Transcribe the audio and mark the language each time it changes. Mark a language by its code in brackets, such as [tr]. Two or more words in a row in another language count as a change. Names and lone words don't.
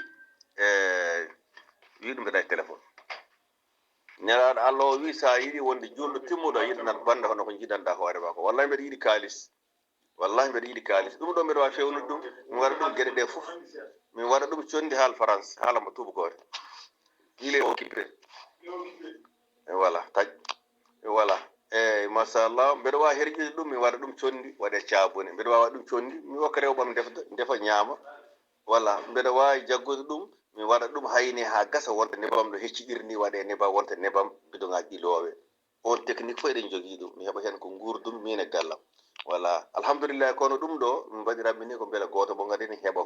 [ff] wi ɗum mbiɗa e téléphone nelaɗo Allah o wi sa yiiɗi wonde julɗo timmuɗo yiɗanat banda hono ko jiɗanɗa hoore ma ko wallahi mbeɗa yiiɗi kalis wallahi mbeɗa yiiɗi kalis ɗum ɗo mbeɗa wawi fewnude ɗum mi waɗa ɗum gueɗe ɗe foof mi waɗa ɗum condi haal France haalamo tubakore [fr] il est occupé [ff] e voilà taƴ e voilà eyyi machallah mbeɗa wawi herƴude ɗum mi waɗa ɗum condi waɗe cabune mbeɗa wawi ɗum condi mi hokka rewɓam defa ñaama voilà mbeɗa wawi jaggude ɗum mi waɗa ɗum hayni ha gasa wonta nebam ɗo hecciɗiri ni waɗe nebam wonta nebam bidoŋaji ɗi loowe on technique fof eɗen jogui ɗum mi heeɓa hen ko gurdum min e gallam voilà alhamdulillah kono ɗum ɗo min mbaɗiranmi ni ko beele goto mo gadini heeɓa